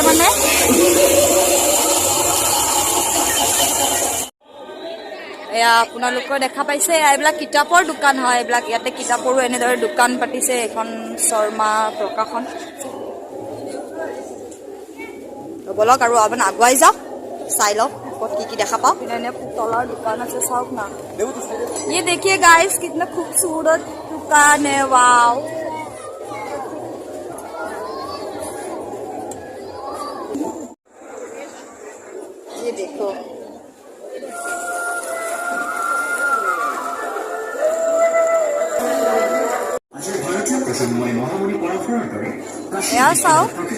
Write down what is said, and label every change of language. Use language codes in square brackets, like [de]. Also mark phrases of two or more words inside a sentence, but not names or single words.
[as] মানে এয়া আপোনালোকৰ দেখা পাইছে, এইবিলাক কিতাপৰ দোকান হয়। এইবিলাক ইয়াতে কিতাপৰো এনেদৰে দোকান পাতিছে। এখন শৰ্মা প্ৰকাশন। বলক আৰু আপুনি আগুৱাই যাওক, চাই লওক ক'ত কি দেখা পাওঁ। এনে তলৰ দোকান আছে, চাওক না। [hi] ये देखिए गाइस कितना खूबसूरत दुकान है, वाओ। ये देखो, [as] এয়া চাওক।